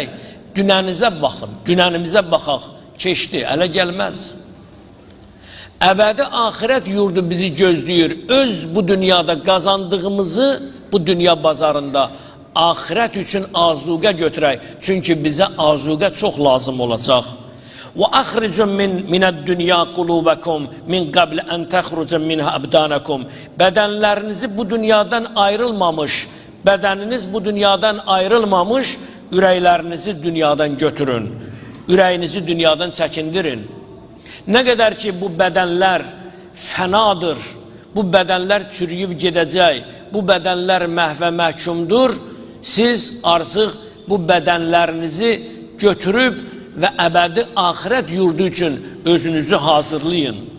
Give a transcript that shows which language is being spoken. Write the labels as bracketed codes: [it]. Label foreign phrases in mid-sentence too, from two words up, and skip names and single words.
[az] Dünənizə baxın, dünənimizə baxaq, keçdi, ələ gəlməz. Əbədi axirət yurdu bizi gözləyir. Öz bu dünyada qazandığımızı bu dünya bazarında axirət üçün azuqə götürək. Çünki bizə azuqə çox lazım olacaq. [ar] وَأَخْرِجُ مِنَ الدُّنْيَا قُلُوبَكُمْ مِنْ قَبْلِ أَنْ تَخْرُجَ مِنْهَا أَبْدَانَكُمْ. [az] Bədənlərinizi bu dünyadan ayrılmamış, bədəniniz bu dünyadan ayrılmamış, ürəklərinizi dünyadan götürün. Ürəyinizi dünyadan çəkindirin. Nə qədər ki bu bədənlər fənadır, bu bədənlər çürüyüb gedəcək, bu bədənlər məhvə məhkumdur, siz artıq bu bədənlərinizi götürüb və əbədi axirət yurdu üçün özünüzü hazırlayın.